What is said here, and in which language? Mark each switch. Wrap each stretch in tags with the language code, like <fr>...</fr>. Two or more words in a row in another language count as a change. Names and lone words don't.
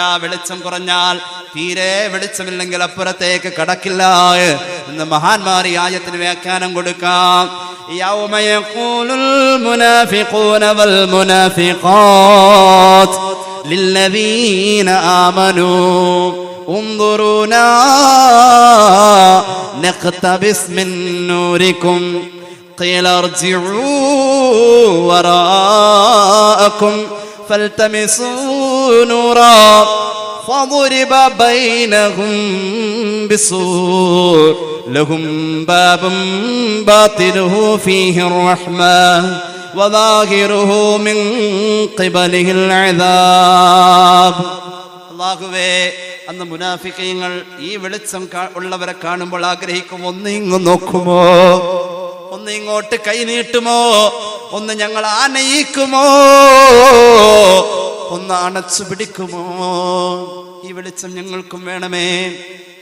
<ml>വെളിച്ചം കുറഞ്ഞാൽ, തീരെ വെളിച്ചമില്ലെങ്കിൽ അപ്പുറത്തേക്ക് കടക്കില്ല എന്ന് മഹാന്മാർ ഈ ആയത്തിന് വ്യാഖ്യാനം കൊടുക്കാം.</ml> <ar>يوم يقول المنافقون والمنافقات للذين آمنوا انظرونا نقتبس من نوركم قيل ارجعوا وراءكم فالتمسوا نورا فضرب بينهم بسور لهم باب باطنه فيه الرحمة وظاهره من قبله العذاب.</ar> <ml>അല്ലാഹുവേ, അന്ന് മുനാഫിഖീങ്ങൾ ഈ വെളിച്ചം ഉള്ളവരെ കാണുമ്പോൾ ആഗ്രഹിക്കും, ഒന്ന് ഇങ്ങ് നോക്കുമോ, ഒന്ന് ഇങ്ങോട്ട് കൈ നീട്ടുമോ, ഒന്ന് ഞങ്ങൾ ആനയിക്കുമോ, ഒന്ന് അണച്ചു പിടിക്കുമോ, ഈ വെളിച്ചം ഞങ്ങൾക്കും വേണമേ.</ml>